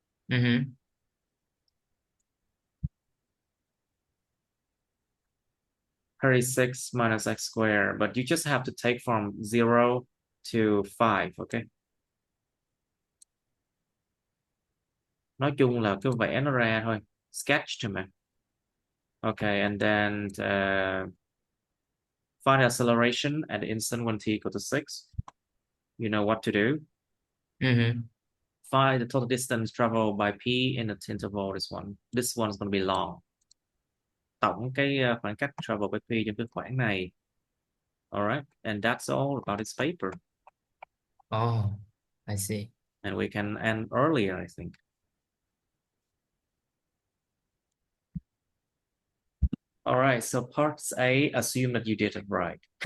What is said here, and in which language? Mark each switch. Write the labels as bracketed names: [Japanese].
[English] mm-hmm. 36 minus x squared, but you just have to take from 0 to 5, okay? [Vietnamese] Nói chung là cứ vẽ nó ra thôi. [English] Sketch to me. Okay, and then find acceleration at the instant when t equal to 6. You know what to do. Mm-hmm. Find the total distance traveled by p in the interval. This one's going to be long. [Vietnamese] Tổng cái khoảng cách [English] travel by p [Vietnamese] trong cái khoảng này. [English] Alright, and that's all about this paper. Oh, I see. And we can end earlier, I think. All right, so parts A, assume that you did it right.